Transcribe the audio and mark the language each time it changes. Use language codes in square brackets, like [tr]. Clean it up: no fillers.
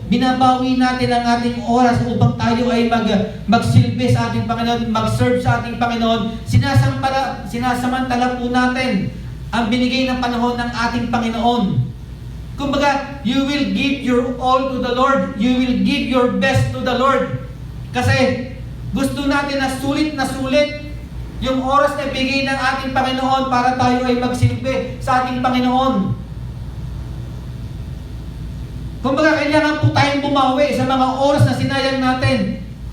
[tl] Binabawi natin ang ating oras upang tayo ay magsilbi sa ating Panginoon, mag-serve sa ating Panginoon. Sinasamantala po natin ang binigay ng panahon ng ating Panginoon. [en] Kumbaga, you will give your all to the Lord. You will give your best to the Lord. [tl] Kasi gusto natin na sulit yung oras na bigay ng ating Panginoon para tayo ay magsilbi sa ating Panginoon. Kumbaga, kailangan po tayong bumawi sa mga oras na sinayang natin.